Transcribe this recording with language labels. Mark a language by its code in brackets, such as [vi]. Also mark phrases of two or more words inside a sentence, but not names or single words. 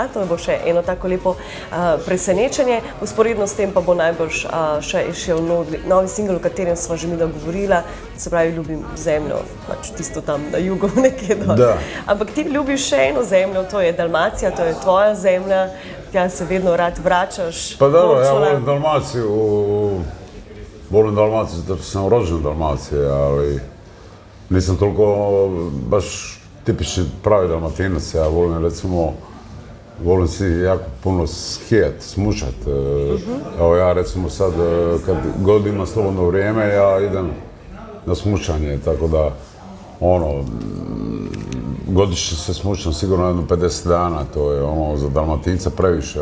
[sl] To bo še eno tako lepo presenečenje. Usporedno s tem pa bo najbolj še išel novi singl, o katerem sva že midva govorila, se pravi Ljubim zemljo, pač tisto tam na jugu nekje dol. Ampak ti ljubiš še eno zemljo, to je Dalmacija, to je tvoja zemlja, tja se vedno rad vračaš. [hr] Pa dobro, ja volim Dalmaciju. Volim Dalmaciju zato što sam rođen u Dalmaciji, ali nisam toliko baš tipični pravi Dalmatinac. Ja volim recimo volim si jako puno skijat, smučat. Evo ja recimo sad, kad god imam slobodno vrijeme, ja idem na smučanje, tako da, godišnje se smučam sigurno jedno 50 dana, to je za Dalmatinca previše.